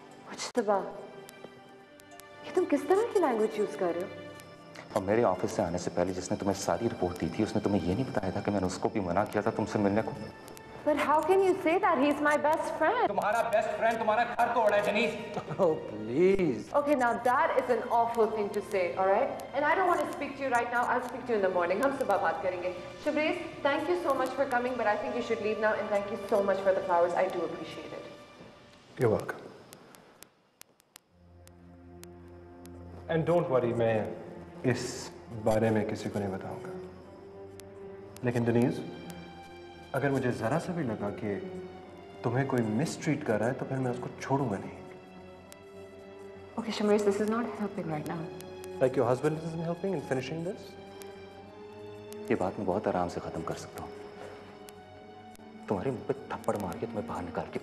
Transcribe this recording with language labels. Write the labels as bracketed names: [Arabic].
[Hindi] मुज्तबा, ये तुम किस तरह की लैंग्वेज यूज कर रहे हो? और मेरे ऑफिस से आने से पहले जिसने तुम्हें सारी रिपोर्ट दी थी उसने तुम्हें ये नहीं बताया था कि मैंने उसको भी मना किया था तुमसे मिलने को. [English] But how can you say that? He's my best friend. [Hindi] तुम्हारा बेस्ट फ्रेंड तुम्हारा घर तोड़ा है जनीस. [English] Oh, please. Okay, now that is an awful thing to say, all right? And I don't want to speak to you right now. I'll speak to you in the morning. [Hindi] हम सुबह बात करेंगे. [English] Shabreez, thank you so much for coming, but I think you should leave now. And thank you so much for the flowers. I do appreciate it. You're welcome. And don't worry, [Hindi] मैं इस बारे में किसी को नहीं बताऊंगा. लेकिन Denise, अगर मुझे जरा सा भी लगा कि तुम्हें कोई मिसट्रीट कर रहा है तो फिर मैं उसको छोड़ूंगा नहीं. [English] Okay, Shamreez, this is not helping right now. Like your husband isn't helping in finishing this? [Hindi] ये बात मैं बहुत आराम से खत्म कर सकता हूँ. तुम्हारे मुंह पे थप्पड़ मार के तुम्हें बाहर निकाल के.